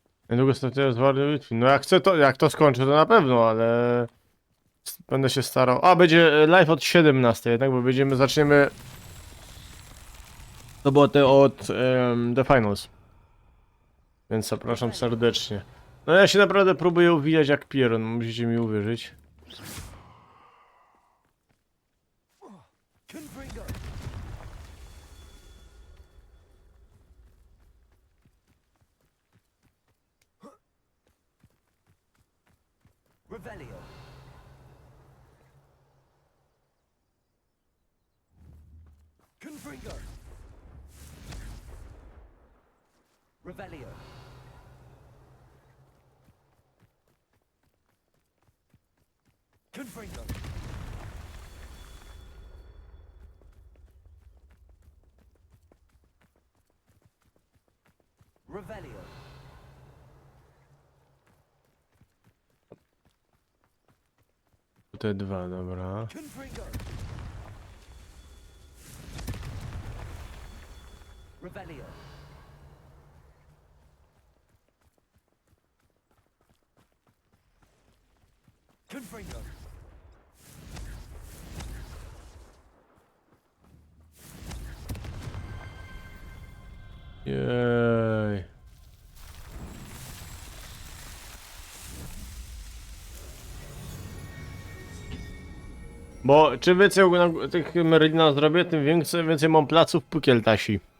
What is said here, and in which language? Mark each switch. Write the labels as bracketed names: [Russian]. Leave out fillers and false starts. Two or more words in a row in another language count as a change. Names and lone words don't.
[Polish] Niedługo startuję z Warrior Bitwy. No jak chcę to, jak to skończę, to na pewno, ale będę się starał. A, będzie live od 17, jednak, bo zaczniemy sobotę od The Finals. Więc zapraszam serdecznie. No ja się naprawdę próbuję uwijać jak pieron, musicie mi uwierzyć. Confringo! Revelio! Confringo! Revelio! Confringo! Revelio! Te dwa, dobra. Confringo! Revelio! Confringo! Jej. Bo czym więcej tych Merlina zrobię, tym więcej mam placów Pukieltasi.